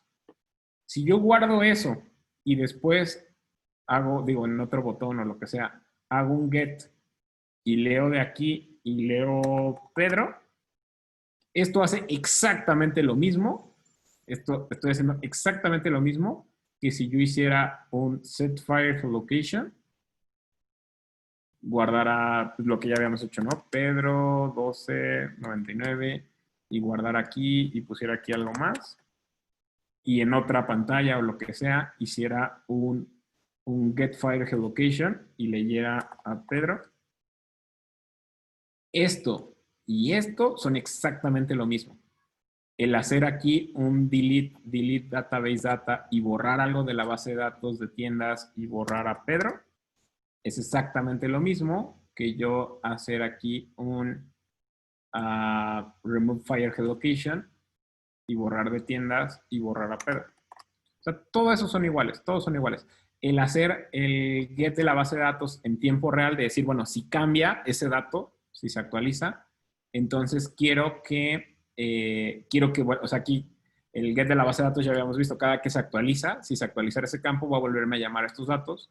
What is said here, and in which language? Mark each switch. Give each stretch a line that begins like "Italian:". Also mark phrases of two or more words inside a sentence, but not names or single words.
Spanish: Si yo guardo eso y después hago, digo, en otro botón o lo que sea, hago un get y leo de aquí y leo Pedro, esto hace exactamente lo mismo. Estoy haciendo exactamente lo mismo que si yo hiciera un
English: set fire location,
Spanish: guardara lo que ya habíamos hecho, ¿no? Pedro 12.99 y guardar aquí y pusiera aquí algo más. Y en otra pantalla o lo que sea, hiciera un
English: get fire geolocation
Spanish: y leyera a Pedro. Esto y esto son exactamente lo mismo. El hacer aquí un
English: delete database data
Spanish: y borrar algo de la base de datos de tiendas y borrar a Pedro es exactamente lo mismo que yo hacer aquí un
English: remove fire geolocation
Spanish: y borrar de tiendas y borrar a Pedro. O sea, todo eso son iguales, todos son iguales. El hacer el get de la base de datos en tiempo real, de decir, bueno, si cambia ese dato, si se actualiza, entonces quiero que, bueno, o sea, aquí el get de la base de datos ya habíamos visto, cada que se actualiza, si se actualizara ese campo, va a volverme a llamar a estos datos.